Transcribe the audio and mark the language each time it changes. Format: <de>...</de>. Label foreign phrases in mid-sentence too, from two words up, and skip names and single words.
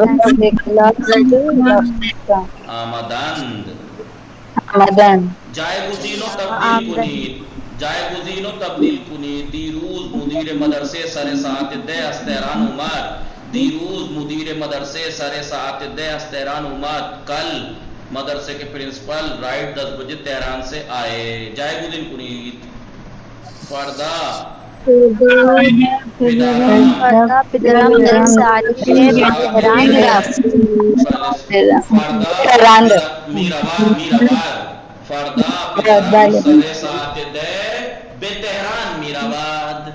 <fa>آمدند. جایگزین و تبدیل کنید. جایگزین و تبدیل کنید. دیروز مدیر مدرسه سر ساعت 10 از تهران اومد. دیروز مدیر مدرسه سر ساعت 10 از تهران اومد.</fa> <ur>کل مدرسے کے</ur> <en>principal right</en> <ur>10 بجے تہران سے آئے.</ur> <fa>جایگزین کنید. فردا پدرم در ساعت 10 به تهران رفت. فردا پدرم سر ساعت 10 به تهران میرود.</fa>